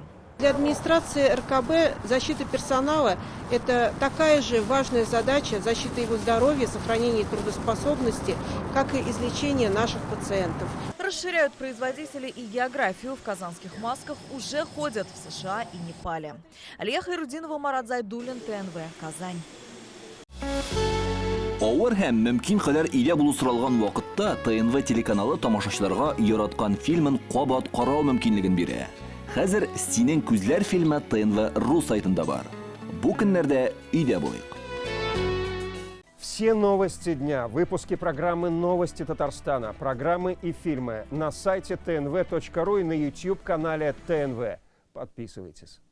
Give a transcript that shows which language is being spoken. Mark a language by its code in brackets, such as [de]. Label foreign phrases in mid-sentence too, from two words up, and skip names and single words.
[ru] Для администрации РКБ защита персонала – это такая же важная задача защиты его здоровья, сохранения трудоспособности, как и излечение наших пациентов. Расширяют производители и географию. В казанских масках уже ходят в США и Непале. Алия Хайрудинова, Марат Зайдуллин, ТНВ, Казань. [tt] Авыр һәм мөмкин кадәр илә булу соралган вакытта ТНВ телеканалы тамашачыларга яраткан фильмын кабат карау мөмкинлеген бирә. Хәзер «Синең күзләр» фильмы ТНВ.ру сайтында бар. Бу көннәрдә өйдә булыйк. [ru] Все новости дня, выпуски программы «Новости Татарстана», программы и фильмы на сайте tnv.ru и на YouTube-канале ТНВ. Подписывайтесь.